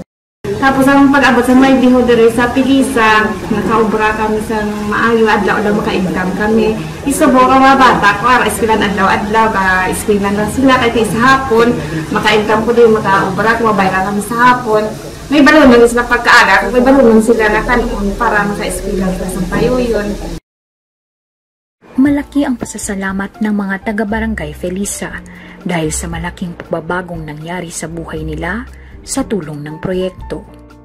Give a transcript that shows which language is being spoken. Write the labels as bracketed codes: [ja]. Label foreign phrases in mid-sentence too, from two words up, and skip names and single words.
[hil] Tapos ang pag-abot sa may livelihood sa Pilisa, nakaobra kami sa maayo, adlaw-adlaw maka-income kami. Isubo ka mga bata ko, eskwelahan adlaw-adlaw, ka-eskwelahan lang sila. Kahit sa hapon, maka-income ko din, maka-obra, mabayran kami sa hapon. May balunan sila pagkaaral, may balunan sila na kanon para maka-eskwelahan sila sa payuyon. [tl] Malaki ang pasasalamat ng mga taga-Barangay Felisa dahil sa malaking pagbabagong nangyari sa buhay nila sa tulong ng proyekto.